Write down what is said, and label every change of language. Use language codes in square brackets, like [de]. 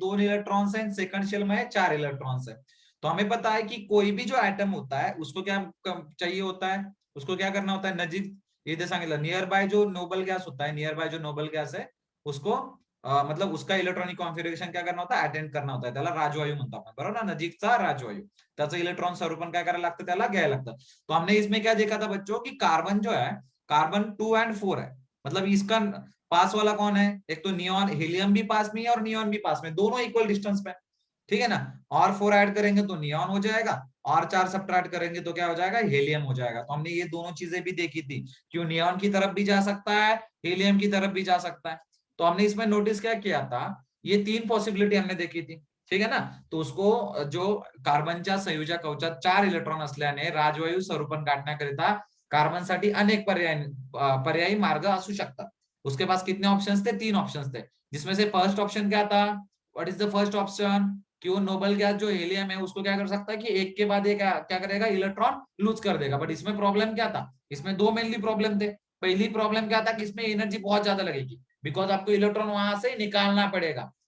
[hi] 2 electrons हैं, second shell में 4 electrons है. तो हमें पता है कि कोई भी जो एटम होता है उसको क्या चाहिए होता है? उसको क्या करना होता है? [mr] नजीक, इथे सांगितलं [hi] नियर बाय जो नोबल गैस होता है, नियर बाय जो नोबल गैस है उसको मतलब उसका इलेक्ट्रॉनिक कॉन्फिगरेशन क्या करना होता है? अटेंड करना होता है. [mr] त्याला राजवायू म्हणतो आपण, बरोबर ना? नजीकचा राजवायू. त्याचं इलेक्ट्रॉन स्वरूपन काय करायला लागतं? त्याला घ्यायला लागतं. [hi] तो हमने इसमें क्या देखा था बच्चों कि कार्बन जो है, कार्बन 2 एंड 4 है. मतलब इसका पास वाला कौन है? एक तो नियॉन, हीलियम भी पास में है और नियॉन भी पास में, दोनों इक्वल डिस्टेंस पे, ठीक है ना? और 4 ऐड करेंगे तो नियॉन हो जाएगा, और 4 सब्ट्रैक्ट करेंगे तो क्या हो जाएगा? हीलियम हो जाएगा. तो हमने ये दोनों चीजें भी देखी थी, क्यों नियॉन की तरफ भी जा सकता है, हीलियम की तरफ भी जा सकता है. तो हमने इसमें नोटिस क्या किया था? ये 3 पॉसिबिलिटी हमने देखी थी, ठीक है ना? तो उसको जो [mr] कार्बनच्या संयोजक कवचात 4 इलेक्ट्रॉन असल्याने राजवायू स्वरूपन गाठण्याकरिता कार्बनसाठी अनेक पर्यायी मार्ग असू शकतात. [hi] उसके पास कितने ऑप्शंस थे? 3 ऑप्शंस थे, जिसमें से फर्स्ट ऑप्शन क्या था? [en] What is the first option? [hi] क्यों नोबल गैस जो हेलियम है उसको क्या कर सकता है कि एक के बाद एक क्या करेगा? इलेक्ट्रॉन लूज कर देगा. बट इसमें प्रॉब्लम क्या था? इसमें 2 मेनली प्रॉब्लम थे. पहली प्रॉब्लम क्या था कि इसमें एनर्जी बहुत ज्यादा लगेगी, बिकॉज आपको इलेक्ट्रॉन वहां से निकालना पड़ेगा.